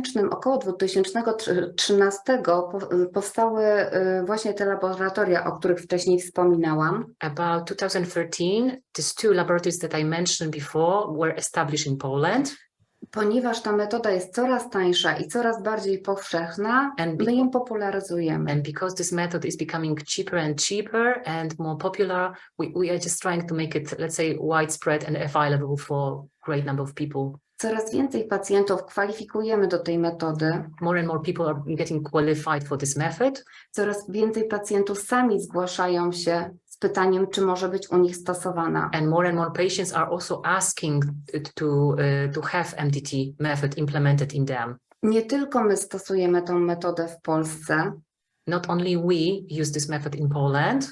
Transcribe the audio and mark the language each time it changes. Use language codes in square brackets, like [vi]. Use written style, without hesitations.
[pl] Około 2013 powstały właśnie te laboratoria, o których wcześniej wspominałam. [en] About 2013, these 2 laboratories that I mentioned before were established in Poland. [pl] Ponieważ ta metoda jest coraz tańsza i coraz bardziej powszechna, my ją popularyzujemy. [en] And because this method is becoming cheaper and cheaper and more popular, we are just trying to make it, let's say, widespread and available for a great number of people. [pl] Coraz więcej pacjentów kwalifikujemy do tej metody. [en] More and more people are getting qualified for this method. [pl] Coraz więcej pacjentów sami zgłaszają się z pytaniem, czy może być u nich stosowana. [en] And more patients are also asking to have MDT method implemented in them. [pl] Nie tylko my stosujemy tą metodę w Polsce. [en] Not only we use this method in Poland,